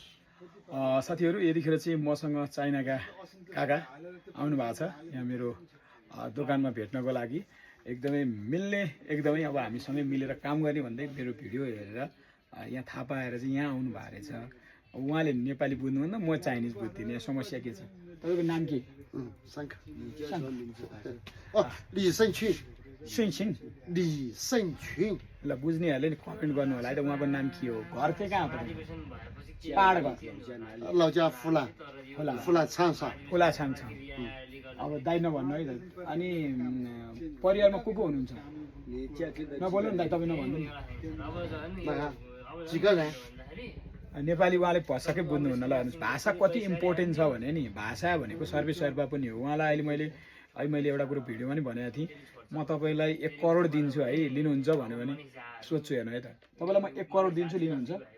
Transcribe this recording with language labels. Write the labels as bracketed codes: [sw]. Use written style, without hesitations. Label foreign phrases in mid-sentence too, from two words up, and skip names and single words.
[ne] साथीहरू यतिखेर चाहिँ मसँग चाइनाका काका आउनु भएको छ यहाँ मेरो दोकानमा भेट्नको लागि एकदमै मिल्ने एकदमै अब हामीसँगै मिलेर काम गर्ने भन्दै मेरो भिडियो हेरेर यहाँ थाहा पाएर चाहिँ यहाँ आउनु भएको रहेछ उहाँले नेपाली बुझ्नुहुन्न म चाइनिज बुझ्दिनँ यहाँ समस्या के छ तपाईँको नाम के [zh] 3 个。哦，李胜群， [ne] सुइछिङ [zh] 李胜群， [ne] ल बुझ्नेहरूले नि कमेन्ट गर्नु होला है त उहाँको नाम के हो घर चाहिँ कहाँ हो तपाईँ पाहाड घर [zh] 老家湖南， [ne] होला [zh] 湖南长沙。 [ne] खोला छाङ छ अब दाइ नभन्नु है त अनि परिवारमा को हुनुहुन्छ नबोल्नु नि दाइ तपाईँ नभन्नु नि [zh] 几个人？ [ne] नेपाली उहाँले भसाकै बुझ्नुहुन्न ल हेर्नुहोस् भाषा कति इम्पोर्टेन्ट छ भने नि भाषा भनेको सर्वेसर्वा पनि हो उहाँलाई अहिले मैले एउटा कुरो भिडियोमा नि भनेको थिएँ म तपाईँलाई 1 करोड दिन्छु है लिनुहुन्छ भन्यो भने सोध्छु हेर्नु है त तपाईँलाई म 1 करोड दिन्छु लिनुहुन्छ